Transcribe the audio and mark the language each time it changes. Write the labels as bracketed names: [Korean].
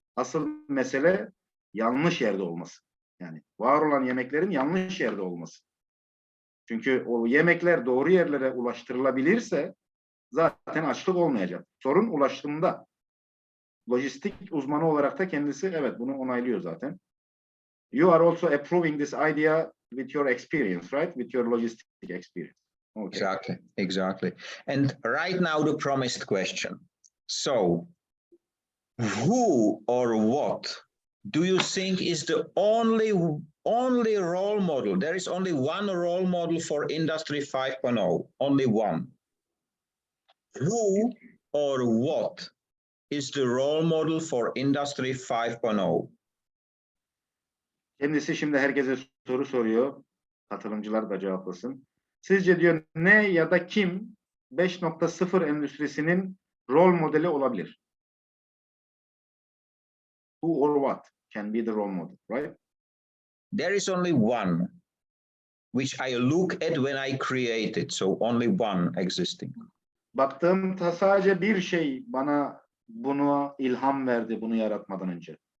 [Turkish] Asıl mesele yanlış yerde olması. Yani var olan yemeklerin yanlış yerde olması. Çünkü o yemekler doğru yerlere ulaştırılabilirse zaten açlık olmayacak. Sorun ulaşımda. Lojistik uzmanı olarak da kendisi evet bunu onaylıyor zaten. [English] You are also approving this idea with your experience, right? With your logistic experience. Okay. Exactly. And right now the promised question. So, who or what do you think is the only role model? There is only one role model for Industry 5.0, only one. Who or what is the role model for Industry 5.0? [Turkish] Kendisi şimdi herkese soru soruyor. Katılımcılar da cevaplasın. Sizce diyor ne ya da kim 5.0 endüstrisinin rol modeli olabilir? [English] Who or what can be the role model, right? There is only one, which I look at when I create it. So only one existing. [Turkish] Baktığımda sadece bir şey bana bunu ilham verdi bunu yaratmadan önce.